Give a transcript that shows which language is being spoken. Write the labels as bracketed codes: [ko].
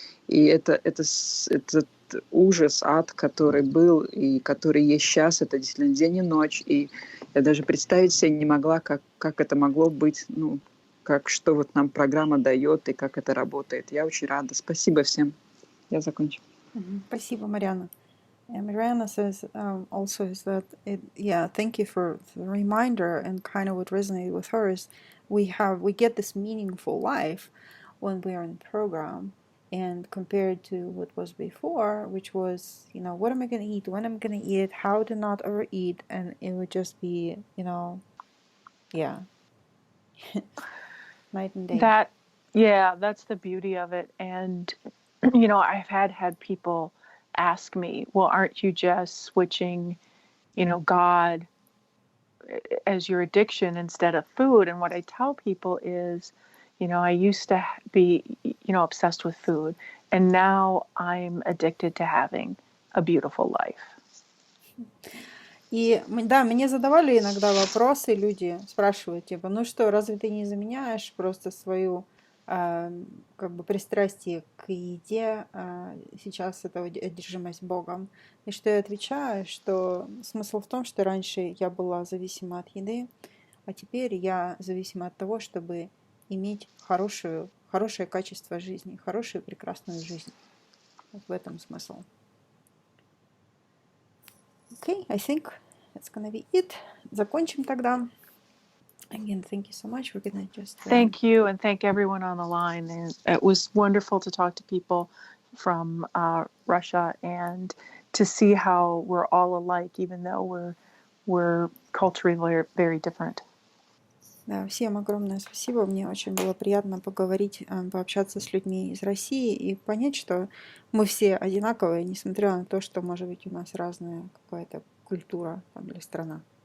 [ru] И этот ужас, ад, который был и который есть сейчас, это действительно день и ночь. И я даже представить себе не могла, как это могло быть, что вот нам программа дает и как это работает. Я очень рада. Спасибо всем. Я закончу. Спасибо, Марианна. [en] And Mariana says also is that, thank you for the reminder, and kind of what resonated with her is we get this meaningful life when we are in the program, and compared to what was before, which was, what am I going to eat, when I'm going to eat it, how to not overeat, and it would just be, night and day. That's the beauty of it. And, I've had people ask me, well, aren't you just switching, God as your addiction instead of food? And what I tell people is, I used to be, obsessed with food, and now I'm addicted to having a beautiful life. [ru] И да, мне задавали иногда вопросы, люди спрашивают, типа, разве ты не заменяешь просто свою пристрастие к еде, сейчас это одержимость Богом? И что я отвечаю, что смысл в том, что раньше я была зависима от еды, а теперь я зависима от того, чтобы иметь хорошую хорошее качество жизни, хорошую прекрасную жизнь. Вот в этом смысл. [en] Okay, I think that's gonna be it. [ru] Закончим тогда. [en] Again, thank you so much. We're gonna just... Thank you, and thank everyone on the line. And it was wonderful to talk to people from Russia and to see how we're all alike, even though we're culturally very different. [ru] Да, всем огромное спасибо. Мне очень было приятно поговорить, пообщаться с людьми из России и понять, что мы все одинаковые, несмотря на то, что, может быть, у нас разная какая-то культура там, или страна.